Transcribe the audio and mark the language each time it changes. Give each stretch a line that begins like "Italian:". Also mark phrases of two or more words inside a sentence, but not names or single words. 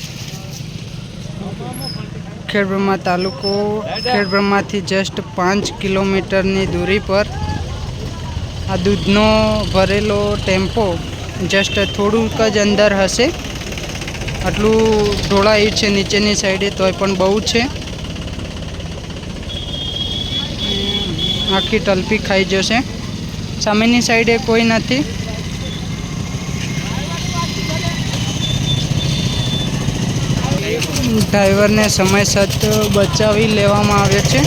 Gujarati: ખેડબ્રહ્મા તાલુકો ખેડબ્રહ્મા થી જસ્ટ 5 કિલોમીટર ની દૂરી પર આ દૂધનો ભરેલો ટેમ્પો જસ્ટ થોડુંક જ અંદર હશે આટલું ઢોળાઈ છે નીચેની સાઈડે તોય પણ બહુ છે આખી ટલ્પી ખાઈ જશે। સામેની સાઈડે કોઈ નથી। ડ્રાઇવર ને સમયસર બચાવી લેવામાં આવ્યો છે।